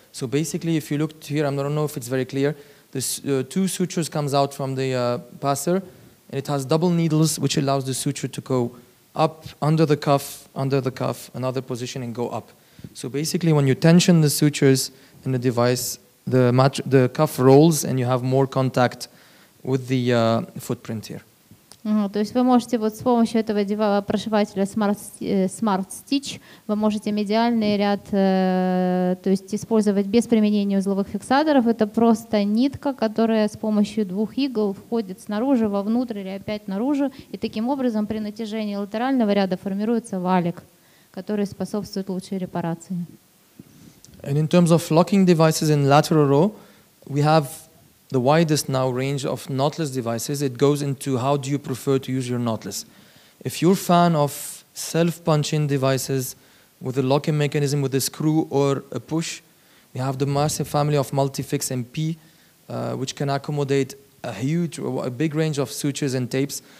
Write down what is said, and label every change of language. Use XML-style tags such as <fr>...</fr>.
<en>So basically, if you look here, I don't know if it's very clear, the two sutures comes out from the passer, and it has double needles, which allows the suture to go up under the cuff, another position, and go up. So basically, when you tension the sutures in the device, the cuff rolls, and you have more contact with the footprint here.</en> <ru>То есть вы можете вот с помощью этого прошивателя Smart Stitch вы можете медиальный ряд то есть использовать без применения узловых фиксаторов. Это просто нитка, которая с помощью двух игл входит снаружи, вовнутрь или опять наружу. И таким образом при натяжении латерального ряда формируется валик, который способствует лучшей репарации.</ru> <en>And in terms of locking devices in lateral row, we have the widest now range of knotless devices. It goes into how do you prefer to use your knotless. If you're a fan of self-punch-in devices with a locking mechanism with a screw or a push, we have the massive family of Multifix MP, which can accommodate a big range of sutures and tapes.</en>